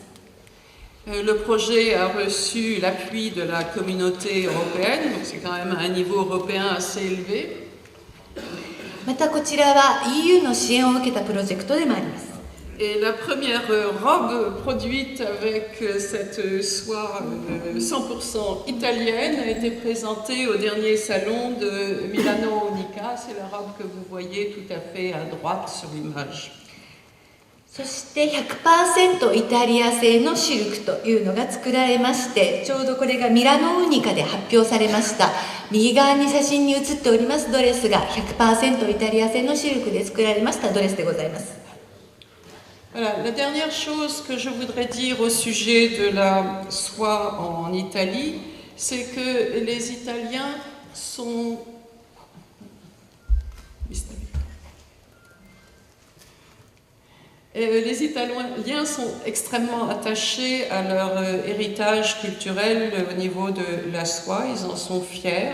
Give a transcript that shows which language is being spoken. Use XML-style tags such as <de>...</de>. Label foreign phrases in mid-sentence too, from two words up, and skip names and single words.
<fr>Le projet a reçu l'appui de la communauté européenne, donc c'est quand même un niveau européen assez élevé.</fr> <ja>またこちらは EU の支援を受けたプロジェクトでもあります。</ja> <fr>Et la première robe produite avec cette soie 100% italienne a été présentée au dernier salon de Milano Unica. C'est la robe que vous voyez tout à fait à droite sur l'image.</fr> <ja>そして 100% イタリア製のシルクというのが作られまして、ちょうどこれがミラノウニカで発表されました。右側に写真に写っておりますドレスが 100% イタリア製のシルクで作られましたドレスでございます。</ja> <fr>Voilà, la dernière chose que je voudrais dire au sujet de la soie en Italie, c'est que les Italiens sont... Les Italiens sont extrêmement attachés à leur héritage culturel au niveau de la soie, ils en sont fiers.</fr>